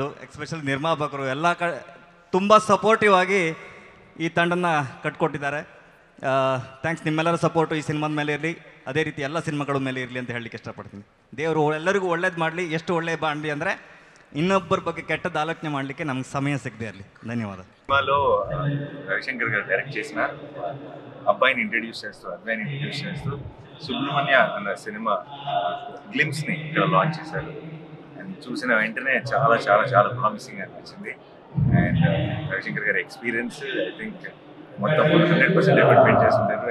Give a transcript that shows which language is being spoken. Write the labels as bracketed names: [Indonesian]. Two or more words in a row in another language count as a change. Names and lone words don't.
[Kannada] ಎಸ್ಪೆಷಲಿ ನಿರ್ಮಾಪಕರು ಎಲ್ಲ ತುಂಬ ಸಪೋರ್ಟಿವ್ ಆಗಿ ಈ ತಂಡನ ಕಟ್ಕೊಟ್ಟಿದ್ದಾರೆ. ಥ್ಯಾಂಕ್ಸ್. ನಿಮ್ಮೆಲ್ಲರ ಸಪೋರ್ಟು ಈ ಸಿನಿಮಾದ ಮೇಲೆ ಇರಲಿ, ಅದೇ ರೀತಿ ಎಲ್ಲ ಸಿನಿಮಾಗಳ ಮೇಲೆ ಇರಲಿ ಅಂತ ಹೇಳಲಿಕ್ಕೆ ಇಷ್ಟಪಡ್ತೀನಿ. ದೇವರು ಎಲ್ಲರಿಗೂ ಒಳ್ಳೇದು ಮಾಡಲಿ. ಎಷ್ಟು ಒಳ್ಳೆಯ ಬಾಂಡ್ಲಿ ಅಂದರೆ ಇನ್ನೊಬ್ಬರ ಬಗ್ಗೆ ಕೆಟ್ಟದ್ದು ಆಲೋಚನೆ ಮಾಡಲಿಕ್ಕೆ ನಮ್ಗೆ ಸಮಯ ಸಿಗದೆ ಇರಲಿ. [Telugu] ధన్యవాదాలు. సినిమాలో రవిశంకర్ గారు డైరెక్ట్ చేసిన అబ్బాయిని ఇంట్రడ్యూస్ చేస్తూ, అబ్బాయిని ఇంట్రడ్యూస్ చేస్తూ సుబ్రహ్మణ్య అన్న సినిమా గ్లిమ్స్ని ఇక్కడ లాంచ్ చేశారు. అండ్ చూసిన వెంటనే చాలా చాలా చాలా ప్రామిసింగ్ అనిపించింది. అండ్ రవిశంకర్ గారి ఎక్స్పీరియన్స్ [English] I think [Telugu] మొత్తం 100% ఎఫర్ట్ చేస్తుంటారు.